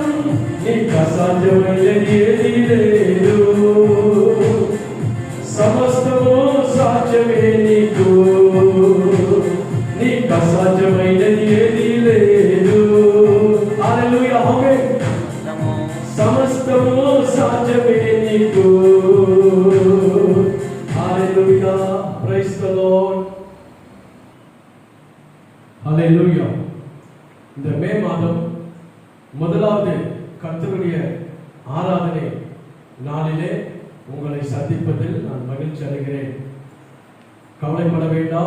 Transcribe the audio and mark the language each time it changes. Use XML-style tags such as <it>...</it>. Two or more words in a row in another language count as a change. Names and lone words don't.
<te>నీకు అసాధ్యమైనది ఏదీ లేదు, సమస్తము సాధ్యమే నీకు. నీకు అసాధ్యమైనది ఏదీ లేదు. హల్లెలూయా. ఆమేన్. సమస్తము సాధ్యమే నీకు. హల్లెలూయా.</te> <en>Praise the Lord.</en> <ta>ஹல்லேலூயா. இந்த மே மாதம் முதலாவது கர்த்தருடைய ஆராதனை நாளிலே உங்களை சந்திப்பதில் நான் மகிழ்ச்சி அடைகிறேன். கவலைப்பட வேண்டாம்.</ta>